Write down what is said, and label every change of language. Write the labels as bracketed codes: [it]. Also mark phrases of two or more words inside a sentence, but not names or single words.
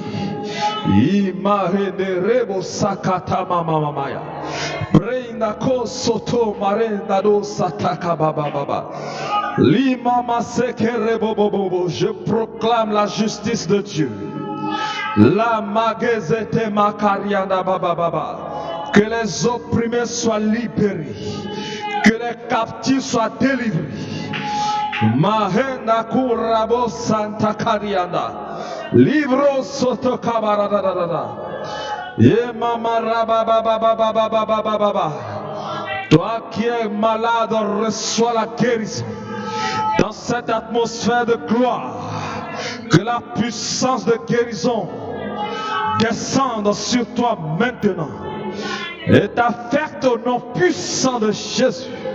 [fr] Je proclame la justice de Dieu. La magazete makarianda baba baba. Que les opprimés soient libérés, que les captifs soient délivrés. Mahenda kurabo santa karianda. Livro soto kabaradadada. Ye mama rabababababababababa. Toi qui es malade, reçois la guérison. Dans cette atmosphère de gloire, que la puissance de guérison descende sur toi maintenant et t'affecte au nom puissant de Jésus.